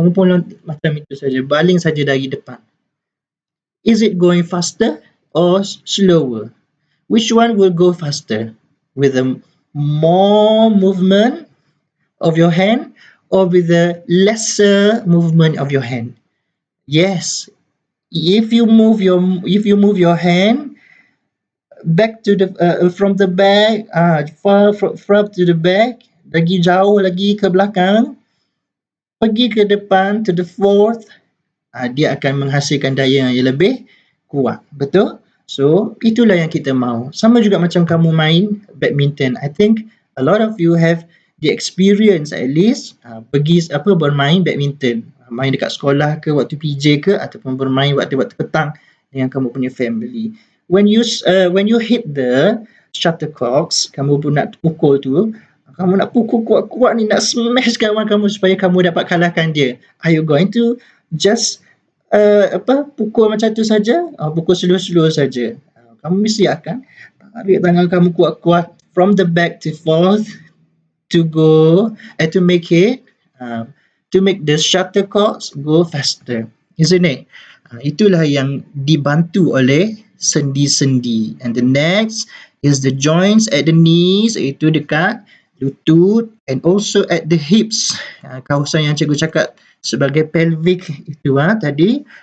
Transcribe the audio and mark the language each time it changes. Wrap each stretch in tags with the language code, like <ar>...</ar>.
<ms>Kamu pun macam itu saja, baling saja dari depan.</ms> <en>Is it going faster or slower? Which one will go faster? With a more movement of your hand or with a lesser movement of your hand? Yes. If you move your hand back to the from the back, far to the back,</en> <ms>lagi jauh lagi ke belakang, pergi ke depan</ms> <en>to the fourth,</en> <ms>dia akan menghasilkan daya yang lebih kuat. Betul? So, itulah yang kita mahu. Sama juga macam kamu main badminton.</ms> <en>I think a lot of you have the experience at least</en> <ms>pergi bermain badminton. Main dekat sekolah ke, waktu PJ ke, ataupun bermain waktu petang dengan kamu punya family.</ms> <en>When you hit the shuttlecocks,</en> <ms>kamu pun nak pukul tu, kamu nak pukul kuat-kuat ni, nak smash kawan kamu supaya kamu dapat kalahkan dia.</ms> <en>Are you going to just</en> <ms>pukul macam tu saja? Pukul slow-slow saja. Kamu mesti akan tarik tangan kamu kuat-kuat</ms> <en>from the back to forth to go to make it to make the shuttlecocks go faster, isn't it?</en> <ms>Itulah yang dibantu oleh sendi-sendi.</ms> <en>And the next is the joints at the knees,</en> <ms>iaitu dekat lutut,</ms> <en>and also at the hips.</en> <ms>Kawasan yang cikgu cakap sebagai pelvic itu tadi.</ms>